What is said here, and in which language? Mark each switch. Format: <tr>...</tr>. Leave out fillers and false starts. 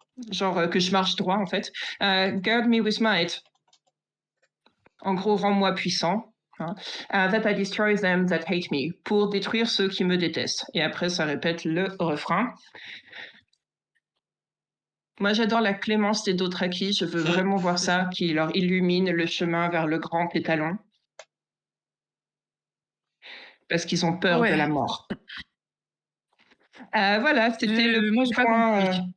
<fr>Genre que je marche droit, en fait.</fr> <en>Guard me with might.</en> <fr>En gros, rends-moi puissant.</fr> <en>That I destroy them that hate me.</en> <fr>Pour détruire ceux qui me détestent. Et après, ça répète le refrain. Moi, j'adore la clémence des Dothraki. Je veux vraiment voir ça, qui leur illumine le chemin vers le grand étalon. Parce qu'ils ont peur de la mort. Voilà, c'était le point.</fr>